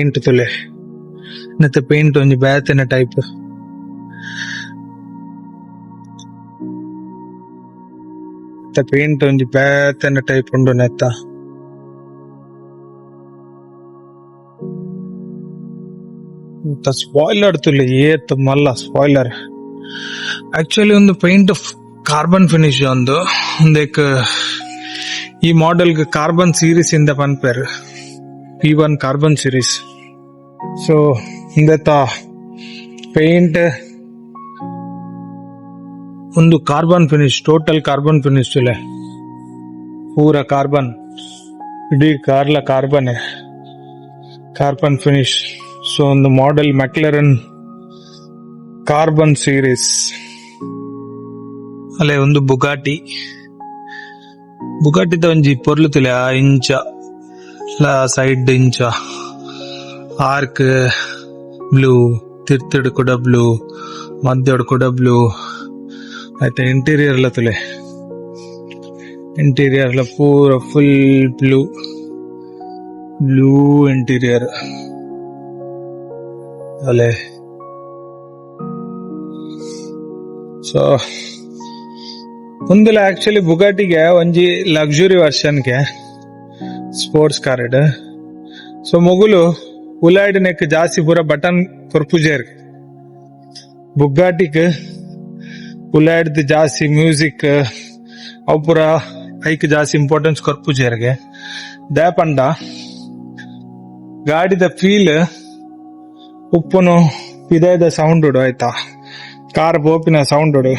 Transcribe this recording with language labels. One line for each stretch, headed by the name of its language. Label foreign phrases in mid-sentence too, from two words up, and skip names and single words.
Tulu: ಪೇಂಟ್ ಒಂಜಿ ಬ್ಯಾತಿನ ಟೈಪ್ ಉಂಡು ನೆತ್ತ ಸ್ಪಾಯ್ಲರ್ ತುಲೆ ಏತ್ ಮಲ್ಲ
English: spoiler actually
Tulu: ಒಂದು
English: paint carbon finish
Tulu: ಒಂದೇಕ್ ಈ
English: model carbon series
Tulu: ಇಂದ ಪನ್ಪೇರ್
English: P1 carbon series so
Tulu: ಇಂದೆತ್ತ ಪೇಂಟ್ ಒಂದು
English: carbon finish total carbon finish
Tulu: ತುಲೆ ಪೂರ ಕಾರ್ಬನ್ ಇಡೀ ಕಾರ್ಲ
English: carbon finish so
Tulu: ಒಂದು
English: model McLaren carbon series
Tulu: ಅಲ್ಲೇ ಒಂದು ಬುಗಾಟಿದ ಒಂಜಿ ಪೊರ್ಲು ತುಲೆ ಆ ಇಂಚ ಸೈಡ್ ಇಂಚ
English: arch blue
Tulu: ತಿರ್ತಡ್ ಕೂಡ ಬ್ಲೂ ಮಧ್ಯೋಡ್ ಕೂಡ ಬ್ಲೂ ಆಯ್ತಾ ಇಂಟೀರಿಯರ್ ಪೂರ
English: full blue interior
Tulu: ಅಲ್ಲೇ ಸೊ ಒಂದಿಲ್ಲ ಆಕ್ಚುಲಿ ಬುಗಾಟಿಗೆ ಒಂಜಿ ಲಕ್ಸುರಿ ವರ್ಷನ್ಗೆ
English: sports car so
Tulu: ಮೊಗುಲು ಉಲಾಯ್ಡ್ ನೆಕ್ ಜಾಸ್ತಿ ಪೂರ ಬಟನ್ ಕೊರ್ಪುಜೇರ್ ಬುಗಾಟಿಕ್ ಉಲಾಯ್ಡ್ ಜಾಸ್ತಿ ಮ್ಯೂಸಿಕ್ ಅವು ಪೂರ ಐಕ್ ಜಾಸ್ತಿ ಇಂಪಾರ್ಟೆನ್ಸ್ ಕೊರ್ಪುಜೇರ್ಗೆ ದ್ಯಾಪಂಡ ಗಾಡಿದ ಫೀಲ್ ಉಪ್ಪುನು ಪಿದಾಯ್ದ ಸೌಂಡ್ ಆಯ್ತಾ ಕಾರ್ ಬೋಪಿನ ಸೌಂಡ್